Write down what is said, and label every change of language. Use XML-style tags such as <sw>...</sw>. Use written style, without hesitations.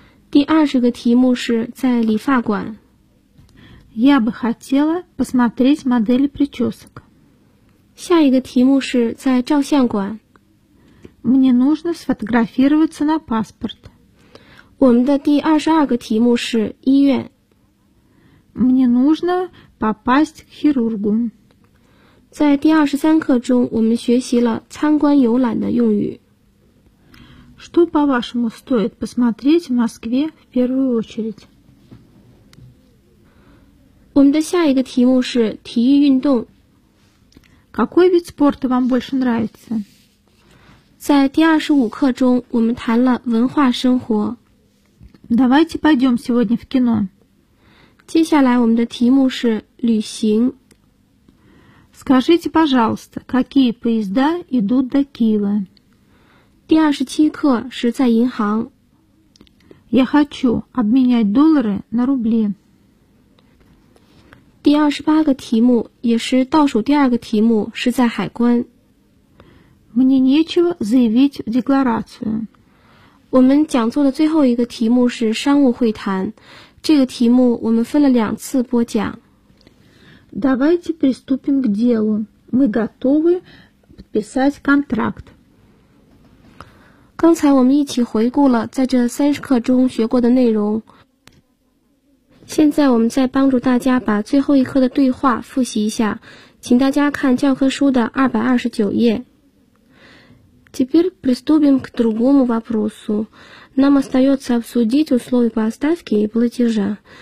<zh>第二十个题目是在理发馆。</zh> <ru>Я бы хотела посмотреть модели причесок.</ru> <zh>下一个题目是在照相馆。</zh> <ru>Мне нужно сфотографироваться на паспорт.</ru> <zh>我们的第二十二个题目是医院。</zh> <ru>Мне нужно попасть к хирургу.</ru> <zh>在第二十三课中，我们学习了参观游览的用语。</zh> <ru>Что, по-вашему, стоит посмотреть в Москве в первую очередь?</ru> <zh>我们的下一个题目是体育运动。</zh> <ru>Какой вид спорта вам больше нравится?</ru> <zh>在第二十五课中，我们谈了文化生活。</zh> <ru>Давайте пойдем сегодня в кино.</ru> <zh>接下来我们的题目是旅行。</zh> <ru>Скажите, пожалуйста, какие поезда идут до Киева?</ru> <zh>第二十七课是在银行。</zh> <ru>Я хочу обменять доллары на рубли.</ru> <zh>第二十八个题目也是倒数第二个题目是在海关。</zh> <ru>Мне нечего заявить в декларацию.</ru> <zh>我们讲座的最后一个题目是商务会谈，这个题目我们分了两次播讲。</zh> <ru>Давайте приступим к делу. Мы готовы подписать контракт.</ru> <zh>刚才我们一起回顾了在这三十课中学过的内容，现在我们再帮助大家把最后一课的对话复习一下，请大家看教科书的229页。</zh> <ru>Теперь приступим к другому вопросу. Нам остается обсудить условия поставки и платежа.</ru>